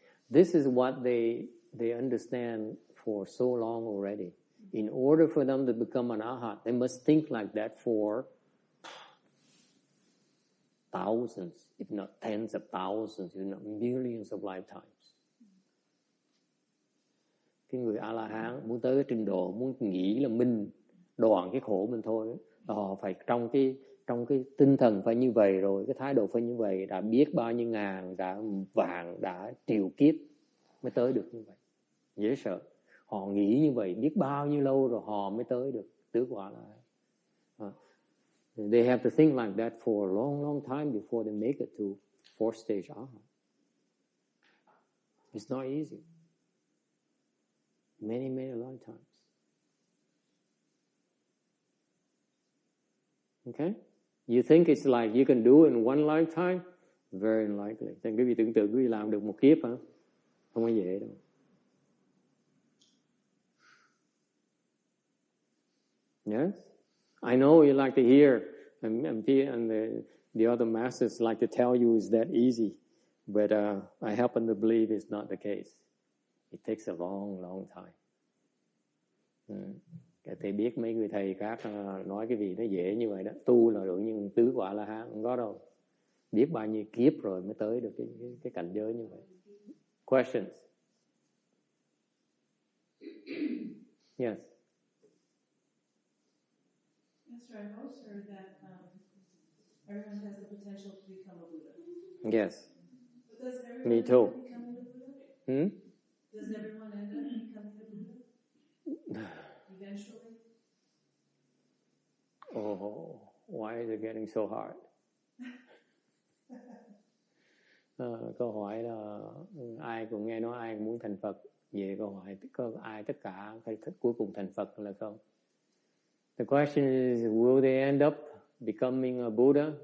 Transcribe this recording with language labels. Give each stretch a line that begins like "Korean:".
English: This is what they understand for so long already. In order for them to become an arhat, they must think like that for thousands, if not tens of thousands, if not millions of lifetimes.
Vietnamese: Cái người A-la-hán muốn tới cái trình độ muốn nghĩ là mình đoạn cái khổ mình thôi, họ phải trong cái tinh thần phải như vậy rồi, cái thái độ phải như vậy, đã biết bao nhiêu ngàn, đã vạn, đã triệu kiếp mới tới được như vậy. Dễ sợ. Họ nghĩ như vậy biết bao nhiêu lâu rồi họ mới tới được tứ quả là.
English: They have to think like that for a long, long time before they make it to fourth stage arhat. It's not easy. Many, many lifetimes. Okay? You think it's like you can do it in one lifetime? Very unlikely.
Vietnamese: Nên quý vị tưởng tượng quý vị làm được một kiếp hả? Không có dễ đâu.
English: Yes, I know you like to hear, and the other masters like to tell you it's that easy, but I happen to believe it's not the case. It takes a long, long time.
Vietnamese: Thầy biết mấy người thầy khác nói cái gì nó dễ như vậy đó, tu là được nhưng tứ quả là hán không có đâu. Biết bao nhiêu kiếp rồi mới tới được cái cảnh giới như vậy.
English: Questions? Yes. Yes, sir. I also heard that everyone has the potential to become a Buddha. Yes. But does everyone Me end too. up becoming a Buddha? Does everyone end up becoming a Buddha? Eventually? Oh, why is it getting so hard?
Vietnamese: Câu hỏi là ai cũng nghe nói ai cũng muốn thành Phật. Về câu hỏi có ai tất cả cuối cùng thành Phật là không?
English: The question is, will they end up becoming a Buddha?